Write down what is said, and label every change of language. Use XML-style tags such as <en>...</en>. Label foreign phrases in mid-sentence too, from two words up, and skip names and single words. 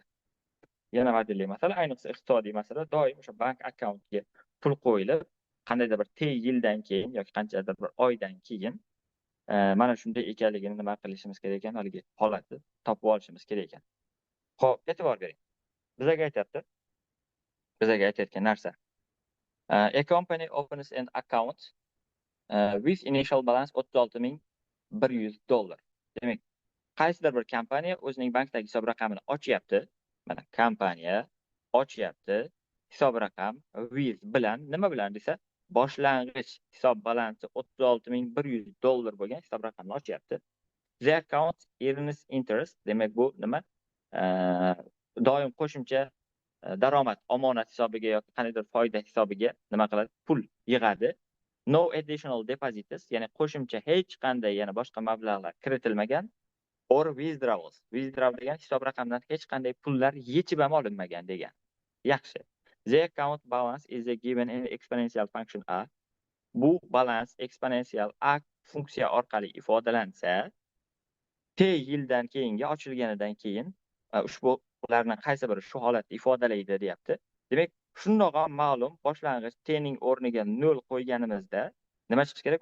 <uz>Yana modelli masala, ayniqsa iqtisodiy masala, doim o'sha bank akkauntga pul qo'yilib, qandaydir bir yildan keyin yoki qanchadir bir oydan keyin mana shunday ekanligini nima qilishimiz kerak ekan, haligi holatni topib olishimiz kerak ekan. Xo'p, e'tibor bering. Bizaga aytyapti, bizaga aytayotgan narsa.</uz> <en>A company opens an account with initial balance $36,100.</en> <uz>Demak, qaysidir bir kompaniya o'zining bankdagi hisob raqamini ochyapti. Mana kompaniya ochyapti. Hisob raqam with bilan nima bilan desa, boshlang'ich hisob balansi $36,100 bo'lgan hisob raqamni ochyapti.</uz> <en>The account earns interest.</en> <uz>Demak, bu nima? Doim qo'shimcha daromad omonat hisobiga yoki qandaydir foyda hisobiga nima qiladi? Pul yig'adi.</uz> <en>No additional deposits,</en> <uz>ya'ni qo'shimcha hech qanday yana boshqa mablag'lar kiritilmagan.</uz> <en>Or withdrawals.</en> <uz>Withdraw degan hisob raqamdan hech qanday pullar yechib ham olinmagan degan. Yaxshi.</uz> <en>The account balance is a given in exponential function a.</en> <uz>Bu balans eksponensial a funksiya orqali ifodalansa, t yildan keyinga ochilganidan keyin ushbu ularning qaysi biri shu holatni ifodalaydi deyapti. Demak, shundoq ham ma'lum, boshlang'ich t ning o'rniga 0 qo'yganimizda nima chiqishi kerak?</uz>